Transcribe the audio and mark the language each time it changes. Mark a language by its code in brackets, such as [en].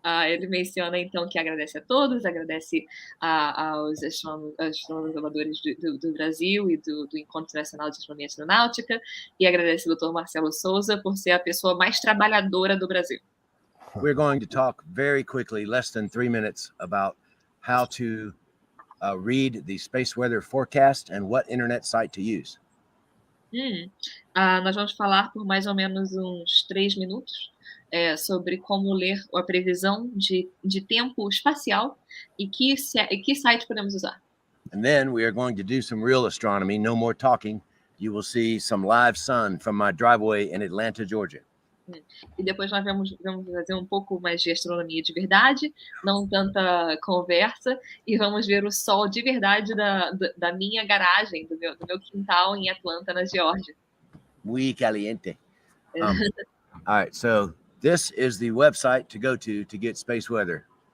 [pt] Ele menciona, então, que agradece a todos, agradece aos astronomadores do Brasil e do Encontro Internacional de Astronomia e Astronáutica, e agradece ao Dr. Marcelo Souza por ser a pessoa mais trabalhadora do Brasil. [en] We're going to talk very quickly, less than 3 minutes, about how to read the space weather forecast and what internet site to use. [pt] Nós vamos falar por mais ou menos uns 3 minutos sobre como ler a previsão de tempo espacial e que site podemos usar. [en] And then we are going to do some real astronomy, no more talking. You will see some live sun from my driveway in Atlanta, Georgia. [pt] E depois nós vamos fazer um pouco mais de astronomia de verdade, não tanta conversa, e vamos ver o sol de verdade da minha garagem, do meu quintal em Atlanta, na Geórgia. [es] Muy caliente. [en] All right, so this is the website to go to get space weather.